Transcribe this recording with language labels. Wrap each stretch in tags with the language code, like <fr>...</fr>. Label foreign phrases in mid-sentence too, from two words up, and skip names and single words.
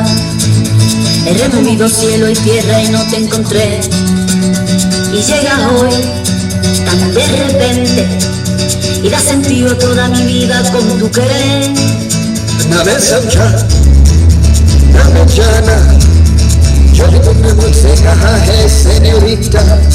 <es>He removido cielo y tierra y no te encontré. Y llegas hoy tan de repente y das sentido a toda mi vida con tu querer.</es> <hi>ना मैं समझा ना मैं जाना, जो भी तुमने मुझसे कहा है सेन्योरिटा,</hi>